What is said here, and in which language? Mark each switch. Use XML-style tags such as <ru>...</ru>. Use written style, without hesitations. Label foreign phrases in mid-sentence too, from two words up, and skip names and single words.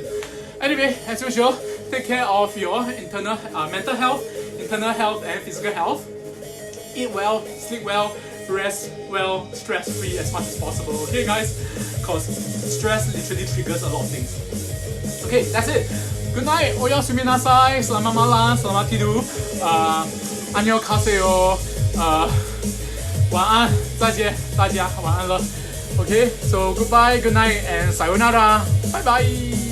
<en>Anyway, as usual, take care of your internal mental health, internal health and physical health. Eat well, sleep well, rest well, stress-free as much as possible. Okay guys? Because stress literally triggers a lot of things. Okay, that's it. Good night.</en> <ja>おやすみなさい.</ja> <id>Selamat malam. Selamat tidur.</id> <zh>안녕하세요. 晚安。再见。大家晚安了。</zh> <en>Okay, so goodbye, good night, and sayonara. Bye bye.</en>